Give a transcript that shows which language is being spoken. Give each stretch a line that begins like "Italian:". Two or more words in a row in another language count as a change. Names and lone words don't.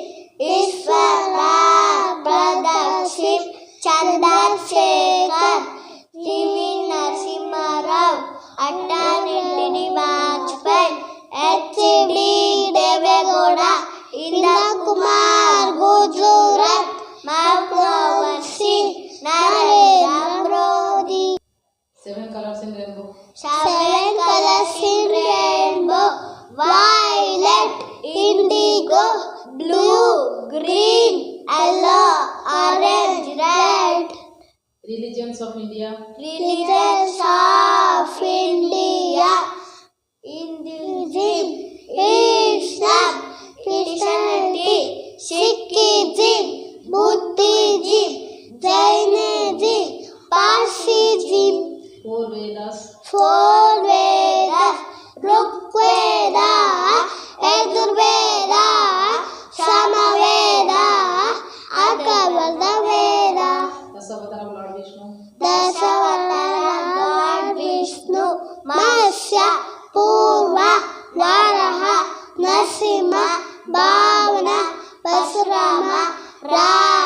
English: Ishwara Pradashim, Chandrasekhar, TV Narasimha Rao, Atal Bihari Vajpayee, H.D. Devegowda, Indira Kumar Gujarat, Manmohan Singh, Narendra Modi. 7 colors in rainbow. 7 colors in rainbow: violet, indigo, blue, green, yellow, orange, red. Religions of India. Religions of India: Hinduism, Islam, Christianity, Sikhism, Buddhism, Jainism, Parsism. 4 Vedas. 4 Vedas: Rigveda, Yajurveda, Samaveda, Atharvaveda Veda. Dasavataram Lord Vishnu. Dasavatara Lord Vishnu: Matsya, Purva, Varaha, Narasimha, Vamana, Parashurama, Rama.